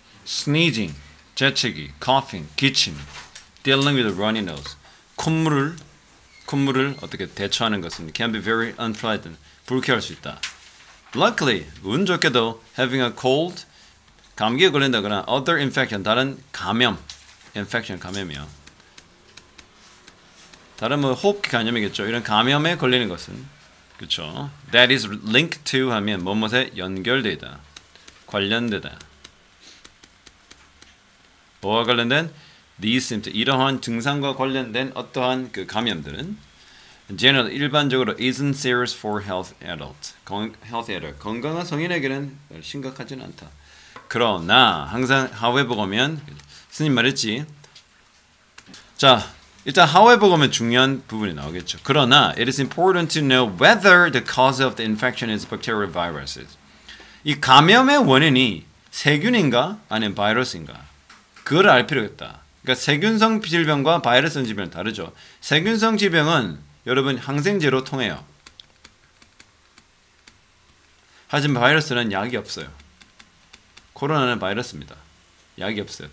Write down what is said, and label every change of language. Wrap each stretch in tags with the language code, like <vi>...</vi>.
<en>sneezing, 재채기, coughing, 기침, dealing with a runny nose.</en> <ko>콧물을 어떻게 대처하는 것은</ko> <en>can be very unpleasant.</en> <ko>불쾌할 수 있다.</ko> <en>Luckily,</en> <ko>운 좋게도</ko> <en>having a cold,</en> <ko>감기에 걸린다거나</ko> <en>other infection,</en> <ko>다른 감염,</ko> <en>infection</en> <ko>감염이요. 다른 뭐 호흡기 감염이겠죠. 이런 감염에 걸리는 것은 그렇죠.</ko> <en>That is linked to</en> <ko>하면 뭐뭐에 연결되다, 관련되다. 뭐와 관련된?</ko> <en>These symptoms,</en> <ko>이러한 증상과 관련된 어떠한 그 감염들은 general 일반적으로</ko> <en>isn't serious for health adult.</en> <ko>건강한 성인에게는 심각하지는 않다. 그러나 항상 however 오면 스님 말했지. 자, 일단 however 오면 중요한 부분이 나오겠죠. 그러나</ko> <en>it is important to know whether the cause of the infection is bacterial viruses.</en> <ko>이 감염의 원인이 세균인가 아니면 바이러스인가? 그걸 알 필요가 있다. 그러니까 세균성 질병과 바이러스성 질병은 다르죠. 세균성 질병은 여러분 항생제로 통해요. 하지만 바이러스는 약이 없어요. 코로나는 바이러스입니다. 약이 없어요.</ko>